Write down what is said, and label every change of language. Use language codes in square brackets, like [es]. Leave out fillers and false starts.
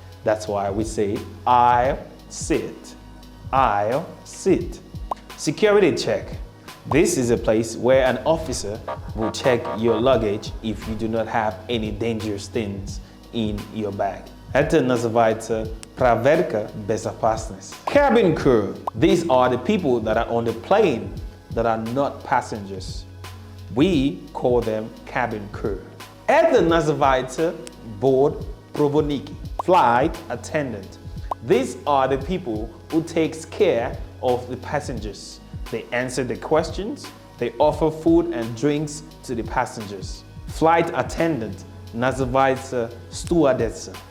[en] That's why we say aisle seat. Aisle seat. Security check. This is a place where an officer will check your luggage if you do not have any dangerous things in your bag. [ru] Это называется проверка безопасности. [en] Cabin crew. These are the people that are on the plane that are not passengers. We call them cabin crew. [ru] Это называется бортпроводники. [en] Flight attendant. These are the people who takes care of the passengers. They answer the questions, they offer food and drinks to the passengers. Flight attendant [ru] называется [en] stewardess.